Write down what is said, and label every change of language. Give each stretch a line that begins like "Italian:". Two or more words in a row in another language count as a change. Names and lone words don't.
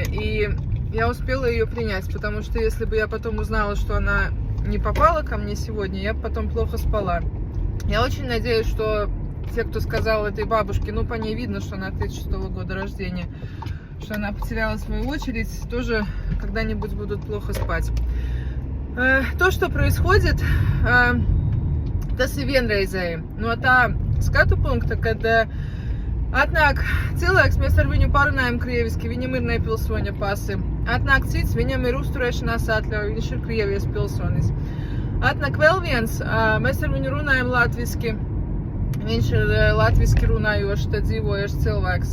Russian: И я успела ее принять, потому что если бы я потом узнала, что она не попала ко мне сегодня, я бы потом плохо спала. Я очень надеюсь, что те, кто сказал этой бабушке, ну, по ней видно, что она 36 года рождения, что она потеряла свою очередь, тоже когда-нибудь будут плохо спать. То, что происходит,
Latvian: tas ir vienreizēji. No tā skatu punkta, kad atnāk cilvēks, mēs ar viņu parunājam krieviski, viņam ir nepilsoņa pasi. Atnāk cits, viņam ir uzturēšanās atļauja, viņš ir Krievijas pilsonis. Atnāk vēl viens, mēs ar viņu runājam latviski, viņš ir latviski runājošs, te dzīvojošs cilvēks.